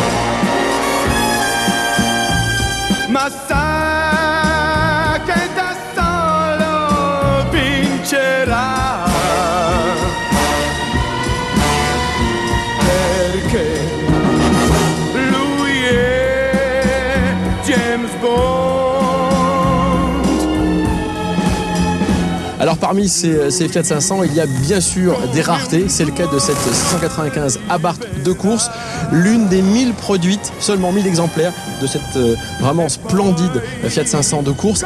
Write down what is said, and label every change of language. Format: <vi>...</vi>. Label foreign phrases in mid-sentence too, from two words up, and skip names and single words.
<it>ma sa che da solo vincerà, perché lui è James Bond.</it> <fr>Alors parmi ces Fiat 500, il y a bien sûr des raretés. C'est le cas de cette 695 Abarth de course, l'une des 1000 produites, seulement 1000 exemplaires de cette vraiment splendide Fiat 500 de course.</fr>